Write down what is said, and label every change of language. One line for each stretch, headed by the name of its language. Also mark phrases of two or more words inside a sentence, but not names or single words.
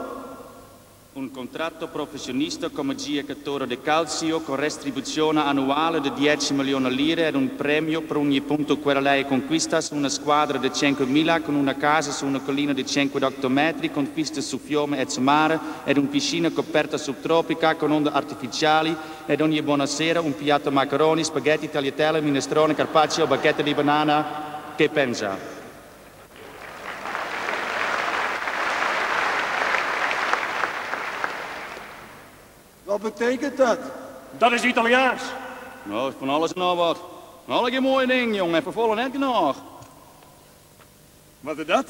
Italian: Un contratto professionista come giocatore di calcio con retribuzione annuale di 10 milioni lire ed un premio per ogni punto che lei conquista su una squadra di 5.000 con una casa su una collina di 58 metri con vista su fiume e su mare ed una piscina coperta subtropica con onde artificiali ed ogni buonasera un piatto macaroni, spaghetti, tagliatelle, minestrone, carpaccio, bacchette di banana. Che pensa?
Dutch: Wat betekent dat? Dat is Italiaans. Nou, van alles en nog wat. Alle geen mooie dingen, jongen. En vervolgen net genoeg. Wat is dat?